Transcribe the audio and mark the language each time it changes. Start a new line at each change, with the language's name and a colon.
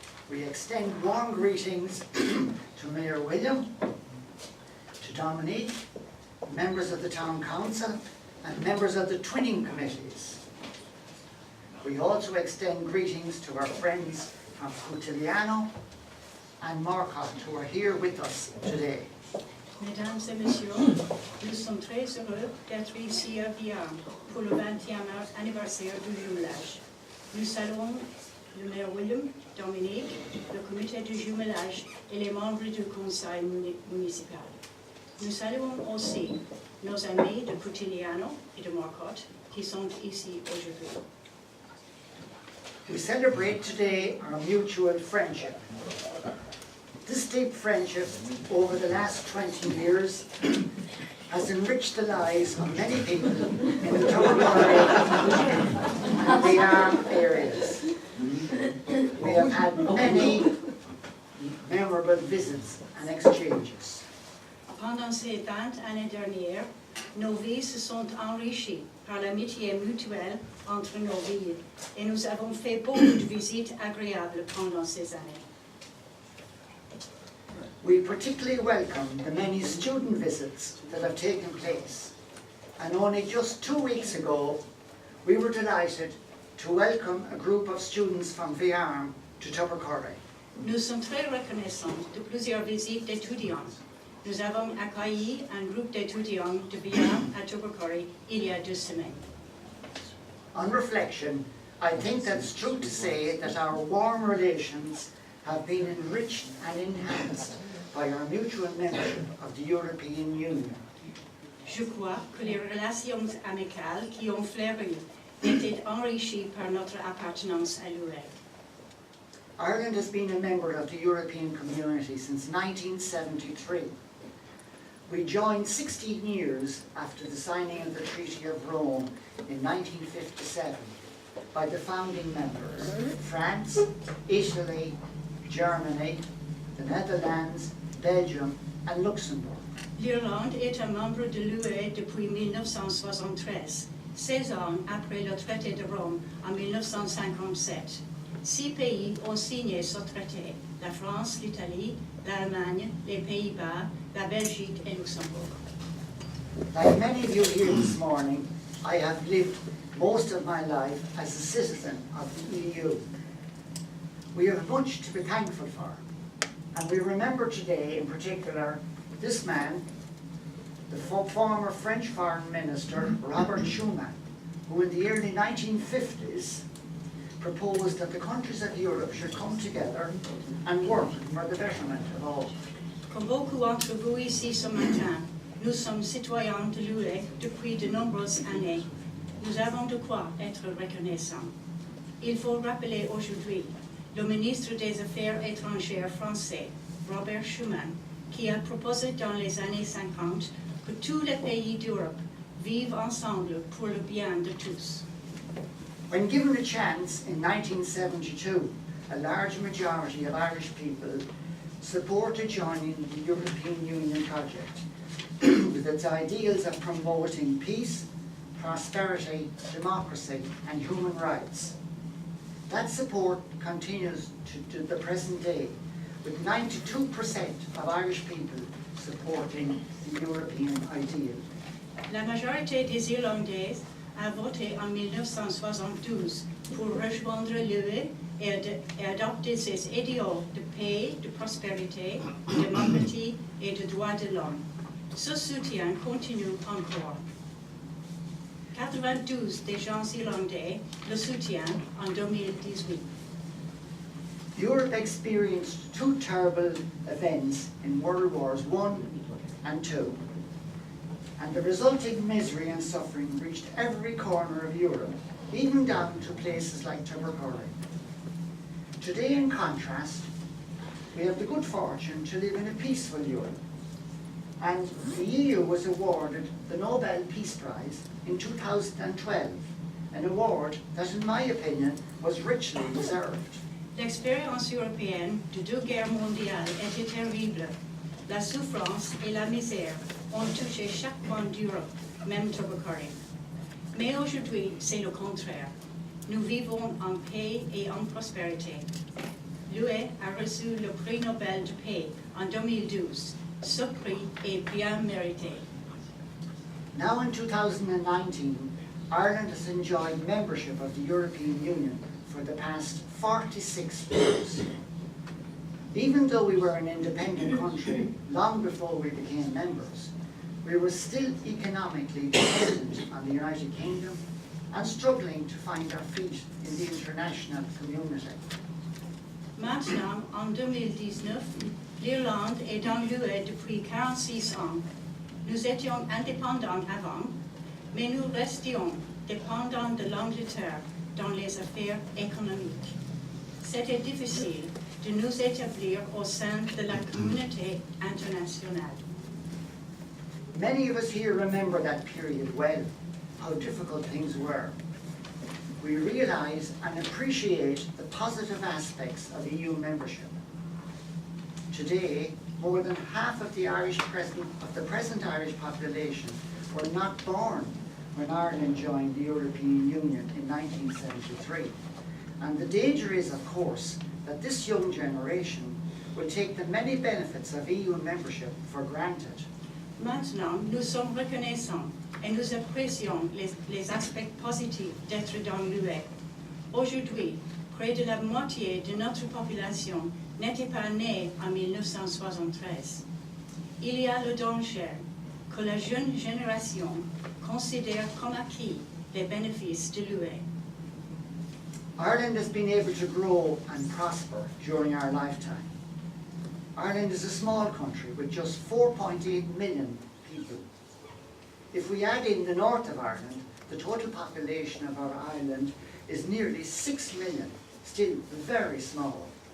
English: We extend warm greetings to Mayor William, to Dominique, members of the Town Council and members of the twinning committees. We also extend greetings to our friends from Coutiliano and Marcotte who are here with us today.
French: Mesdames et messieurs, nous sommes très heureux d'être ici à Viarmes pour le 20e anniversaire du jumelage. Nous saluons le maire William, Dominique, le comité de jumelage et les membres du conseil municipal. Nous saluons aussi nos amis de Coutiliano et de Marcotte qui sont ici aujourd'hui.
English: We celebrate today our mutual friendship. This deep friendship over the last 20 years has enriched the lives of many people in the Tobermory and the Arm areas. We have had many memorable visits and exchanges.
French: Pendant ces 20 années dernières, nos vies se sont enrichies par l'amitié mutuelle entre nos villes et nous avons fait beaucoup de visites agréables pendant ces années.
English: We particularly welcome the many student visits that have taken place. And only just 2 weeks ago, we were delighted to welcome a group of students from Viarm to Tubbercurry.
French: Nous sommes très reconnaissants de plusieurs visites d'étudiants. Nous avons accueilli un groupe d'étudiants de Viarm à Tubbercurry il y a 2 semaines.
English: On reflection, I think that it's true to say that our warm relations have been enriched and enhanced by our mutual membership of the European Union.
French: Je crois que les relations amicales qui ont fleuri étaient enrichies par notre appartenance à l'UE.
English: Ireland has been a member of the European Community since 1973. We joined 16 years after the signing of the Treaty of Rome in 1957 by the founding members, France, Italy, Germany, the Netherlands, Belgium and Luxembourg.
French: L'Irlande est un membre de l'UE depuis 1973, 16 ans après le traité de Rome en 1957. 6 pays ont signé ce traité, la France, l'Italie, l'Allemagne, les Pays-Bas, la Belgique et Luxembourg.
English: Like many of you here this morning, I have lived most of my life as a citizen of the EU. We have much to be thankful for, and we remember today in particular this man, the former French Foreign Minister, Robert Schuman, who in the early 1950s proposed that the countries of Europe should come together and work for the betterment of all.
French: Comme beaucoup d'entre vous ici ce matin, nous sommes citoyens de l'UE depuis de nombreuses années. Nous avons de quoi être reconnaissants. Il faut rappeler aujourd'hui le ministre des Affaires étrangères français, Robert Schuman, qui a proposé dans les années 50 que tous les pays d'Europe vivent ensemble pour le bien de tous.
English: When given a chance in 1972, a large majority of Irish people supported joining the European Union project with its ideals of promoting peace, prosperity, democracy and human rights. That support continues to the present day, with 92% of Irish people supporting the European ideal.
French: La majorité des Irlandais a voté en 1972 pour rejoindre l'UE et adopter ses idéaux de paix, de prospérité, de démocratie et de droits de l'homme. Ce soutien continue encore. 92 des gens irlandais le soutiennent en 2018.
English: Europe experienced 2 terrible events in World Wars I and II, and the resulting misery and suffering reached every corner of Europe, even down to places like Tubbercurry. Today, in contrast, we have the good fortune to live in a peaceful Europe, and the EU was awarded the Nobel Peace Prize in 2012, an award that, in my opinion, was richly deserved.
French: L'expérience européenne de 2 guerres mondiales était terrible. La souffrance et la misère ont touché chaque coin d'Europe, même Tubbercurry. Mais aujourd'hui, c'est le contraire. Nous vivons en paix et en prospérité. L'UE a reçu le prix Nobel de paix en 2012. Ce prix est bien mérité.
English: Now in 2019, Ireland has enjoyed membership of the European Union for the past 46 years. Even though we were an independent country long before we became members, we were still economically dependent on the United Kingdom and struggling to find our feet in the international community.
French: Maintenant, en 2019, l'Irlande est dans l'UE depuis 46 ans. Nous étions indépendants avant, mais nous restions dépendants de l'Angleterre dans les affaires économiques. C'était difficile de nous établir au sein de la communauté internationale.
English: Many of us here remember that period well, how difficult things were. We realise and appreciate the positive aspects of EU membership. Today, more than half of the present Irish population were not born when Ireland joined the European Union in 1973. And the danger is, of course, that this young generation will take the many benefits of EU membership for granted.
French: Maintenant, nous sommes reconnaissants et nous apprécions les aspects positifs d'être dans l'UE. Aujourd'hui, près de la moitié de notre population n'était pas née en 1973. Il y a le danger que la jeune génération considère comme acquis les bénéfices de l'UE.
English: Ireland has been able to grow and prosper during our lifetime. Ireland is a small country with just 4.8 million people. If we add in the north of Ireland, the total population of our island is nearly 6 million, still very small.